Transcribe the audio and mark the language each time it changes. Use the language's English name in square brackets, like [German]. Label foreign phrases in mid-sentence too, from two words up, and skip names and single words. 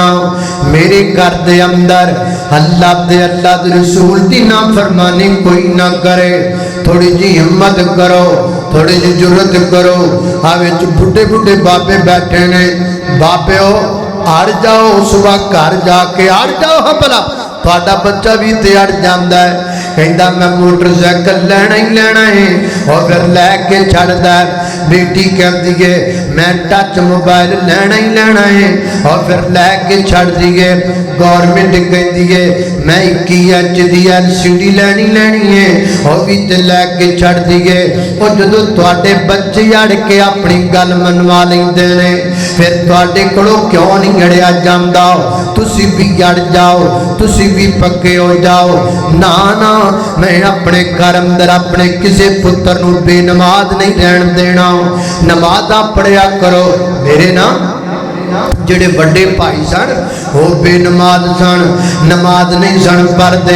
[Punjabi] میرے گھر دے اندر اللہ دے رسول دی نافرمانی کوئی نہ کرے۔ تھوڑی جی ہمت کرو، تھوڑی جی جرت کرو، آوے بڑھے بڑھے بابے بیٹھے نے، بابے ہو اڑ جاؤ، صبح گھر جا کے اڑ جاؤ، ہاں بلا تھوڑا بچہ بھی تے اڑ جاندا ہے، کہندا میں موٹر سائیکل لینا ہی لینا ہے، اور پھر لے کے چھڑدا ہے۔ بیٹی کہندی ہے میں ٹچ موبائل لینا ہی لینا ہے، اور پھر لے کے چھڑ دی ہے۔ گورنمنٹ کہندی ہے میں 21 انچ دی LCD لینی ہے، اور بھی تے لے کے چھڑ دی ہے۔ اور جدوں تواڈے بچے اڑ کے اپنی گل منوا لیندے نے، پھر تواڈے کولوں کیوں نہیں اڑیا جاندا؟ تسی بھی اڑ جاؤ، تسی بھی پکے ہو جاؤ۔ نا نا میں اپنے گھر اندر اپنے کسے پتر نو بے نماز نہیں رہن دینا، نماز پڑھیا کرو۔ میرے نا جڑے بڑے بھائی سن وہ بے نماز سن، نماز نہیں سن پڑھتے۔